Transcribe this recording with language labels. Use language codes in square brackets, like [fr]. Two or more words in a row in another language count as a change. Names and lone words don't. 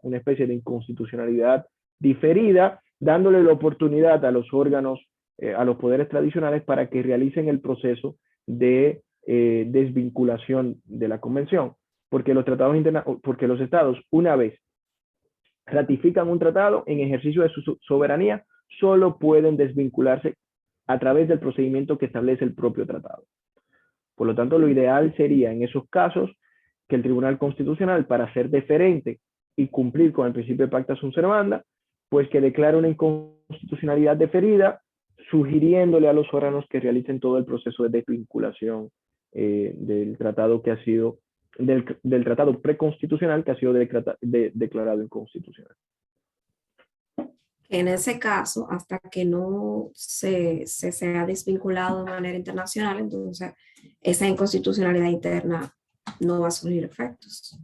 [es] una especie de inconstitucionalidad diferida, dándole la oportunidad a los órganos, a los poderes tradicionales para que realicen el proceso de desvinculación de la convención, porque los estados, una vez ratifican un tratado en ejercicio de su soberanía, solo pueden desvincularse a través del procedimiento que establece el propio tratado. Por lo tanto, lo ideal sería en esos casos que el Tribunal Constitucional, para ser deferente y cumplir con el principio de [la] pacta sunt servanda, [es] pues que declare una inconstitucionalidad deferida, sugiriéndole a los órganos que realicen todo el proceso de desvinculación del tratado que ha sido, del tratado preconstitucional que ha sido declarado inconstitucional. En ese caso, hasta que no se sea desvinculado de manera internacional, entonces esa inconstitucionalidad interna no va a surgir efectos.